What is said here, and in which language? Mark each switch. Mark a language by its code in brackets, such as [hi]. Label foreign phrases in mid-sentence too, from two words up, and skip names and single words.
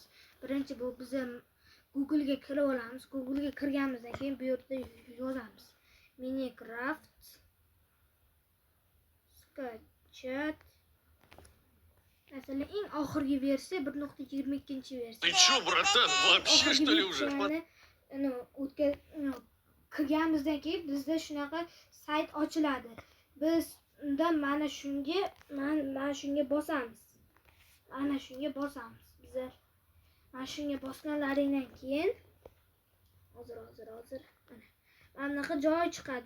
[uz] Birinchi bu biz Google ga kirib olamiz. Google ga kirganimizdan keyin bu yerda yozamiz. Minecraft sketch. Masalan, eng oxirgi versiya 1.22-versiya. [ru] Ты чё, братан, вообще что ли уже? [uz] Kirganimizdan keyin bizda shunaqa sayt ochiladi. Biz unda mana shunga bosamiz. Mana shunga bosamiz. Bizlar mana shunga bosganlaringdan keyin hozir mana bunaqa joy chiqadi.